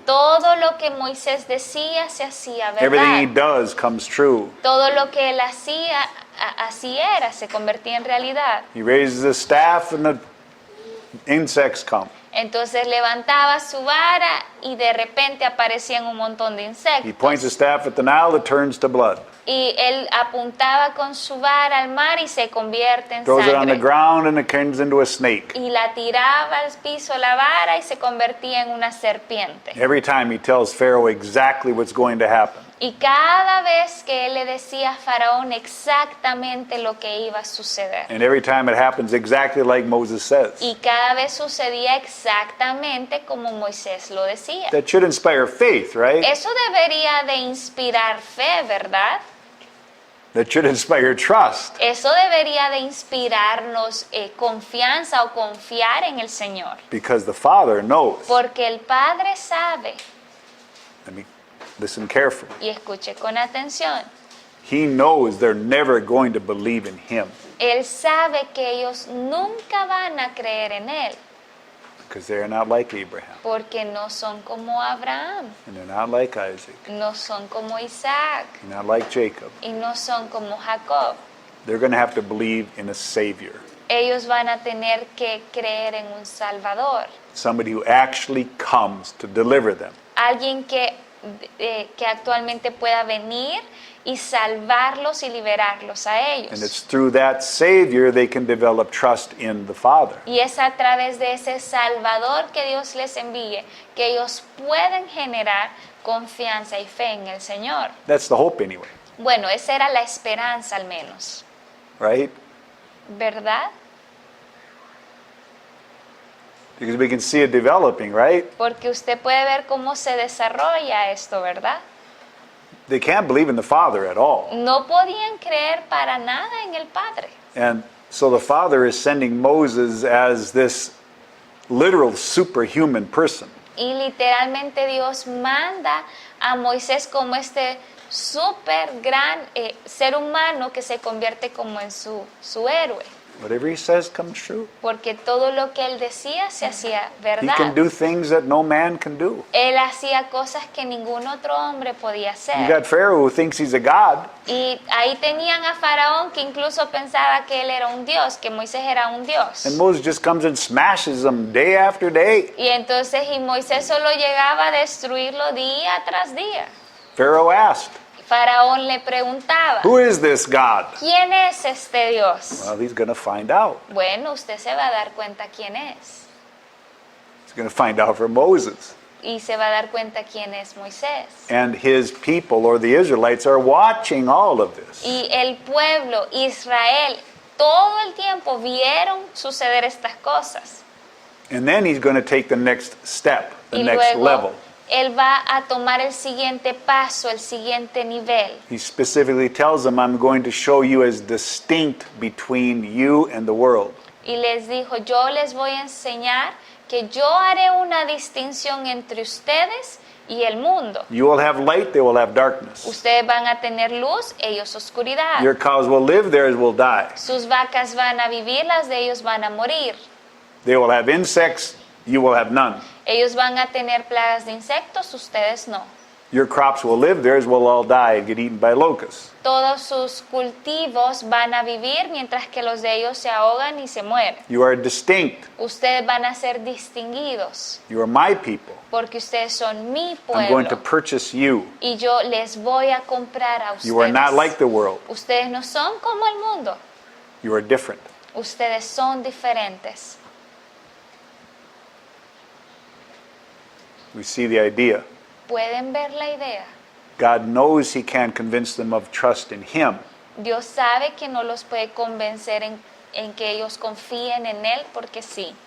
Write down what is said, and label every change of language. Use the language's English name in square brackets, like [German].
[Spanish] Todo lo que Moisés decía se hacía [English] Everything he [Spanish] verdad. [English] does comes true. [Spanish] Todo lo que él hacía, así era, se convertía en realidad. [English] He raises the staff and the insects come. [Spanish] Entonces levantaba su vara y de repente aparecían un montón de [English] He points the [Spanish] insectos. [English] staff at the Nile, it turns to blood. [Spanish] Y él apuntaba con su vara al mar y se convierte en [English] Throws it on the [Spanish] sangre. [English] ground and it turns into a snake. [Spanish] Y la tiraba al piso la vara y se convertía en una serpiente. [English] Every time he tells Pharaoh exactly what's going to happen. [Spanish] Y cada vez que él le decía a Faraón exactamente lo que iba a suceder. [English] And every time it happens exactly like Moses says. [Spanish] Y cada vez sucedía exactamente como Moisés lo decía. [English] That should inspire faith, right? [Spanish] Eso debería de inspirar fe, ¿verdad? [English] That should inspire trust. [Spanish] Eso debería de inspirarnos confianza o confiar en el Señor. [English] Because the Father knows. [Spanish] Porque el Padre sabe, [English] Let me listen carefully. [Spanish] y escuche con atención, [English] He knows they're never going to believe in him. [Spanish] Él sabe que ellos nunca van a creer en Él. [English] Because they're not like Abraham. [Spanish] Porque no son como Abraham, [English] And they're not like Isaac. [Spanish] no son como Isaac, [English] And not like Jacob. [Spanish] y no son como Jacob. [English] They're going to have to believe in a Savior. [Spanish] Ellos van a tener que creer en un Salvador. [English] Somebody who actually comes to deliver them. [Spanish] Alguien que que actualmente pueda venir y salvarlos y liberarlos a [English] And [Spanish] ellos. [English] it's through that Savior they can develop trust in the Father. [Spanish] Y es a través de ese Salvador que Dios les envíe que ellos pueden generar confianza y fe en el Señor. [English] That's the hope anyway, [Spanish] Bueno, esa era la esperanza al menos, [English] right? [Spanish] ¿verdad? [English] Because we can see it developing, right? [Spanish] Porque usted puede ver cómo se desarrolla esto, ¿verdad? [English] They can't believe in the Father at all. [Spanish] No podían creer para nada en el Padre. [English] And so the Father is sending Moses as this literal superhuman person. [Spanish] Y literalmente Dios manda a Moisés como este súper gran ser humano que se convierte como en su héroe. [English] Whatever he says comes true. [Spanish] Porque todo lo que él decía se hacía [English] He [Spanish] verdad. [English] can do things that no man can do. [Spanish] Él hacía cosas que ningún otro hombre podía [English] You [Spanish] hacer. [English] got Pharaoh who thinks he's a god, [Spanish] Y ahí tenían a Faraón que incluso pensaba que él era un dios, que Moisés era un dios. [English] and Moses just comes and smashes them day after day. [Spanish] Y entonces Moisés solo llegaba a destruirlo día tras día. [English] Pharaoh asked, [Spanish] Faraón le preguntaba, [English] "Who is this God?" [Spanish] ¿quién es este Dios? [English] Well, he's going to find out. [Spanish] Bueno, usted se va a dar cuenta quién es. [English] He's going to find out from Moses. [Spanish] Y se va a dar cuenta quién es Moisés. [English] And his people, or the Israelites, are watching all of this. [Spanish] Y el pueblo, Israel, todo el tiempo vieron suceder estas cosas. [English] And then he's going to take the next step, the [Spanish] Y [English] next [Spanish] luego [English] level. [Spanish] él va a tomar el siguiente paso, el siguiente nivel. [English] He specifically tells them, "I'm going to show you as distinct between you and the world." [Spanish] Y les dijo, yo les voy a enseñar que yo haré una distinción entre ustedes y el mundo. [English] You will have light, they will have darkness. [Spanish] Ustedes van a tener luz, ellos oscuridad. [English] Your cows will live, theirs will die. [Spanish] Sus vacas van a vivir, las de ellos van a morir. [English] They will have insects, you will have none. [Spanish] Ellos van a tener plagas de insectos, ustedes no. [English] Your crops will live, theirs will all die and get eaten by locusts. [Spanish] Todos sus cultivos van a vivir mientras que los de ellos se ahogan y se mueren. [English] You are distinct. [Spanish] Ustedes van a ser distinguidos [English] You are my people. [Spanish] porque ustedes son mi [English] I'm going to [Spanish] pueblo [English] purchase you. [Spanish] y yo les voy a comprar a ustedes. [English] You are not like the world. [Spanish] Ustedes no son como el mundo, [English] You are different. [Spanish] ustedes son diferentes. [English] We see the idea. [Spanish] ¿Pueden ver la idea? [English] God knows he can't convince them of trust in him. [Spanish] Dios sabe que no los puede convencer en que ellos confíen en Él porque sí.